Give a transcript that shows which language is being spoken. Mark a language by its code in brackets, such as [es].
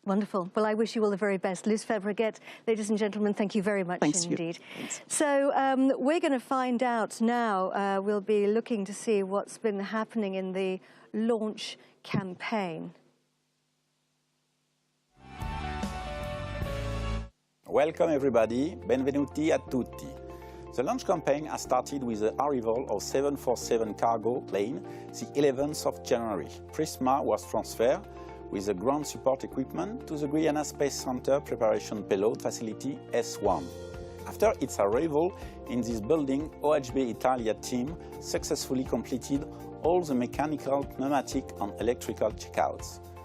[en] Wonderful. Well, I wish you all the very best. Luce Fabregat, ladies and gentlemen, thank you very much indeed. Thanks. So we're going to find out now. We'll be looking to see what's been happening in the launch campaign. Welcome everybody, [it] benvenuti a tutti. [en] The launch campaign has started with the arrival of 747 cargo plane the 11th of January. PRISMA was transferred with the ground support equipment to the Guiana Space Center Preparation Payload Facility S1. After its arrival in this building, OHB Italia team successfully completed all the mechanical, pneumatic and electrical checkouts.